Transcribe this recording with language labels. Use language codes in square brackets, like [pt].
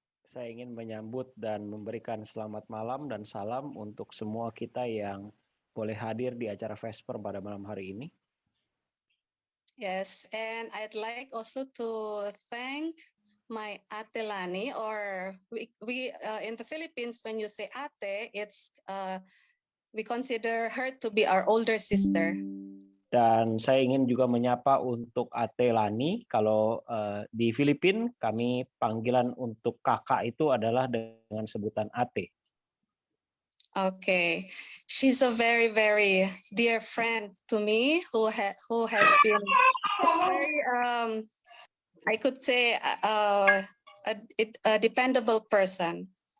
[id] Saya ingin menyambut dan memberikan selamat malam dan salam untuk semua kita yang boleh hadir di acara Vesper pada malam hari ini. [en] Yes, and I'd like also to thank my Ate Lani, or we in the Philippines, when you say Ate, it's we consider her to be our older sister. [id] Dan saya ingin juga menyapa untuk Ate Lani. Kalau di Filipina kami panggilan untuk kakak itu adalah dengan sebutan Ate. [en] Okay, she's a very, very dear friend to me who has been very, I could say, a dependable person.